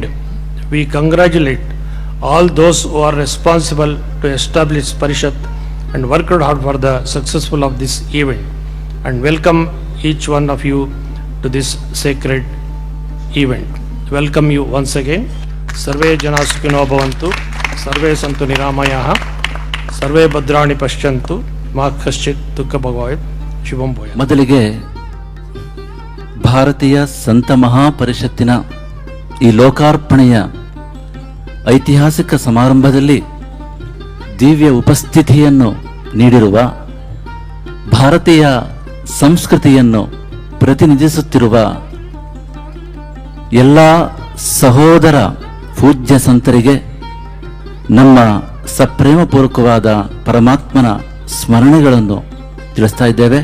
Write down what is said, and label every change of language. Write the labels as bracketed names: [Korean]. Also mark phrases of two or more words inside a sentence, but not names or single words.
[English] We congratulate all those who are responsible to establish Parishad and worked hard for the successful of this event, and welcome each one of you to this sacred event. Welcome you once again. [Sanskrit] सर्वे जन सुखिनो भवन्तु सर्वे सन्तु निरामयाः सर्वे भद्राणि पश्यन्तु मा कश्चित् दुःख भागवयत्. ಶುಭಂ ಭೂಯಾತ್. [Kannada] ಮೊದಲಿಗೆ ಭಾರತೀಯ ಸಂತ ಮಹಾಪರಿಷತ್ತಿನ ಈ ಲೋಕಾರ್ಪಣೆಯ ಐತಿಹಾಸಿಕ ಸಮಾರಂಭದಲ್ಲಿ ದಿವ್ಯ ಉಪಸ್ಥಿತಿಯನ್ನು ನೀಡಿರುವ ಭಾರತೀಯ ಸಂಸ್ಕೃತಿಯನ್ನು ಪ್ರತಿನಿಧಿಸುತ್ತಿರುವ ಎಲ್ಲ ಸಹೋದರ ಪೂಜ್ಯ ಸಂತರಿಗೆ ನಮ್ಮ ಸಪ್ರೇಮಪೂರ್ವಕವಾದ ಪರಮಾತ್ಮನ ಸ್ಮರಣೆಗಳನ್ನು ತಿಳಿಸ್ತಾ ಇದ್ದೇವೆ.